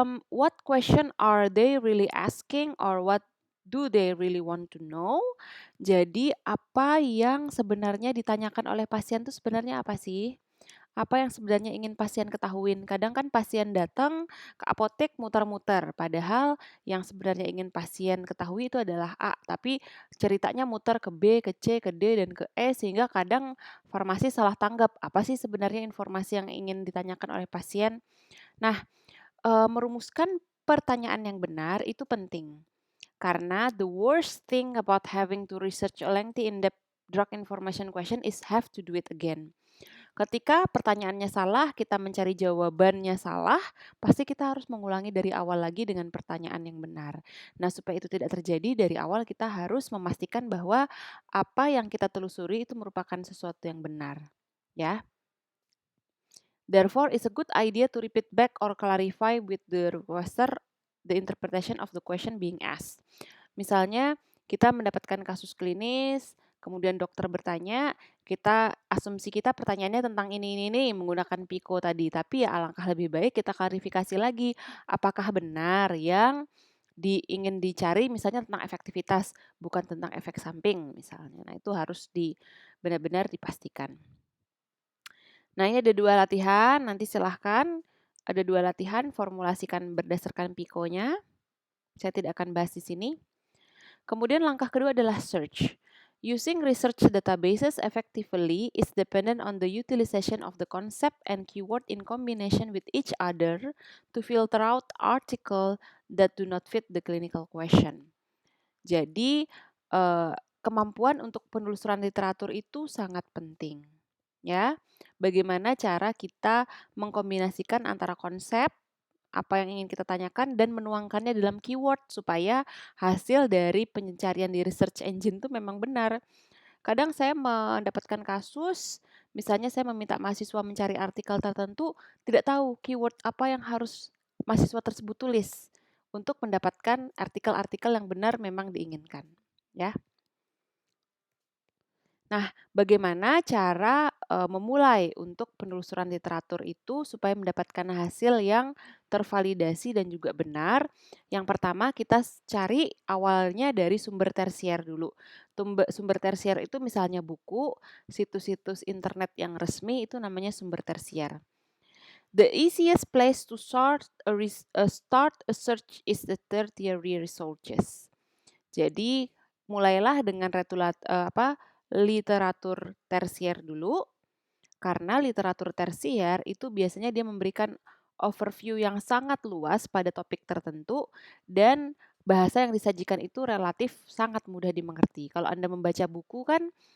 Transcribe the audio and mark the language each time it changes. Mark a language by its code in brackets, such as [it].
[en] What question are they really asking or what do they really want to know? [id] Jadi apa yang sebenarnya ditanyakan oleh pasien itu sebenarnya apa sih? Apa yang sebenarnya ingin pasien ketahuin? Kadang kan pasien datang ke apotek muter-muter, padahal yang sebenarnya ingin pasien ketahui itu adalah A, tapi ceritanya muter ke B, ke C, ke D, dan ke E, sehingga kadang farmasi salah tanggap. Apa sih sebenarnya informasi yang ingin ditanyakan oleh pasien? Nah, merumuskan pertanyaan yang benar itu penting. Karena [en] the worst thing about having to research a lengthy in-depth drug information question is have to do it again. [id] Ketika pertanyaannya salah, kita mencari jawabannya salah, pasti kita harus mengulangi dari awal lagi dengan pertanyaan yang benar. Nah, supaya itu tidak terjadi, dari awal kita harus memastikan bahwa apa yang kita telusuri itu merupakan sesuatu yang benar. Ya. [en] Therefore, it's a good idea to repeat back or clarify with the requester the interpretation of the question being asked. [id] Misalnya, kita mendapatkan kasus klinis, kemudian dokter bertanya, asumsi kita pertanyaannya tentang ini menggunakan PICO tadi, tapi ya alangkah lebih baik kita klarifikasi lagi, apakah benar yang ingin dicari misalnya tentang efektivitas, bukan tentang efek samping misalnya. Nah, itu harus benar-benar dipastikan. Nah, ini ada 2 latihan, nanti silahkan ada 2 latihan, formulasikan berdasarkan PICO-nya. Saya tidak akan bahas di sini. Kemudian langkah kedua adalah search. [en] Using research databases effectively is dependent on the utilization of the concept and keyword in combination with each other to filter out article that do not fit the clinical question. [id] Jadi, kemampuan untuk penelusuran literatur itu sangat penting. Ya, bagaimana cara kita mengkombinasikan antara konsep, apa yang ingin kita tanyakan, dan menuangkannya dalam keyword supaya hasil dari pencarian di research engine itu memang benar. Kadang saya mendapatkan kasus, misalnya saya meminta mahasiswa mencari artikel tertentu, tidak tahu keyword apa yang harus mahasiswa tersebut tulis untuk mendapatkan artikel-artikel yang benar memang diinginkan. Ya. Nah, bagaimana cara memulai untuk penelusuran literatur itu supaya mendapatkan hasil yang tervalidasi dan juga benar? Yang pertama, kita cari awalnya dari sumber tersier dulu. Sumber tersier itu misalnya buku, situs-situs internet yang resmi itu namanya sumber tersier. [en] The easiest place to start a search is the tertiary resources. [id] Jadi, mulailah dengan literatur tersier dulu, karena literatur tersier itu biasanya dia memberikan overview yang sangat luas pada topik tertentu dan bahasa yang disajikan itu relatif sangat mudah dimengerti. Kalau Anda membaca buku kan